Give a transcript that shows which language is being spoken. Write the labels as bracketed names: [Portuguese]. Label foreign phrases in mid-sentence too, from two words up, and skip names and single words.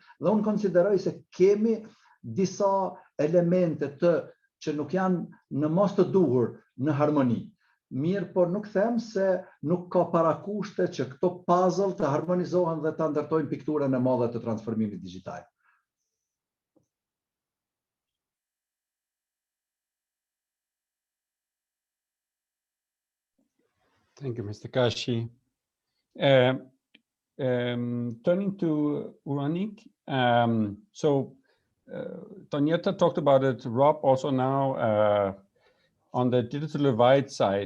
[Albanian] Dhe unë konsideroj se kemi disa elemente që nuk janë në mos të duhur në harmoni. Mirë, por nuk them se nuk ka parakushte që këto puzzle të harmonizohen dhe të ndërtojnë pikturën e madhe të transformimit digital. [English] Thank you, Mr. Gashi. Turning to Uranik, Donjeta talked about it, Rob also now on the digital divide side.